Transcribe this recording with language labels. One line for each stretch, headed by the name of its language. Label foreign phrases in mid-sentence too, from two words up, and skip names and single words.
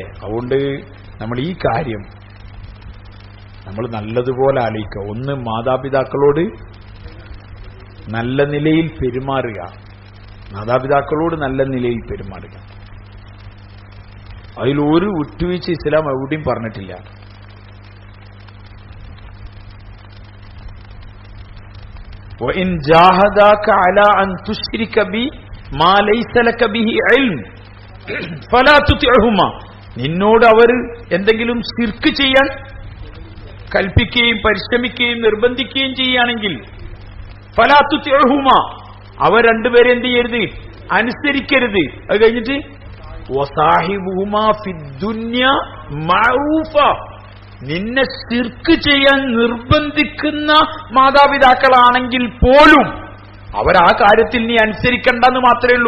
Malayalam: അതുകൊണ്ട് നമ്മൾ ഈ കാര്യം നമ്മൾ നല്ലതുപോലെ ആലോചിക്കുക. ഒന്ന്, മാതാപിതാക്കളോട് നല്ല നിലയിൽ പെരുമാറുക, മാതാപിതാക്കളോട് നല്ല നിലയിൽ പെരുമാറുക. അതിലൊരു വിട്ടുവീഴ്ച ഇസ്ലാം എവിടെയും പറഞ്ഞിട്ടില്ല.
Arabic: وَإِنْ جَاهَدَاكَ عَلَى أَنْ تُشْرِكَ بِي مَا لَيْسَ لَكَ بِهِ عِلْمٌ فَلَا تُطِعْهُمَا,
Malayalam: നിന്നോട് അവർ എന്തെങ്കിലും ശിർക്ക് ചെയ്യാൻ കൽപ്പിക്കുകയും പരിശ്രമിക്കുകയും നിർബന്ധിക്കുകയും ചെയ്യുകയാണെങ്കിൽ
Arabic: فلا تطعهما,
Malayalam: അവർ രണ്ടുപേരെ എന്ത് ചെയ്യരുത്? അനുസരിക്കരുത്. അത് കഴിഞ്ഞിട്ട്
Arabic: وصاحبهما في الدنيا معروفا,
Malayalam: നിന്നെ ശിർക്ക് ചെയ്യാൻ നിർബന്ധിക്കുന്ന മാതാപിതാക്കളാണെങ്കിൽ പോലും അവർ ആ കാര്യത്തിൽ നീ അനുസരിക്കണ്ടെന്ന് മാത്രമേ ഉള്ളൂ.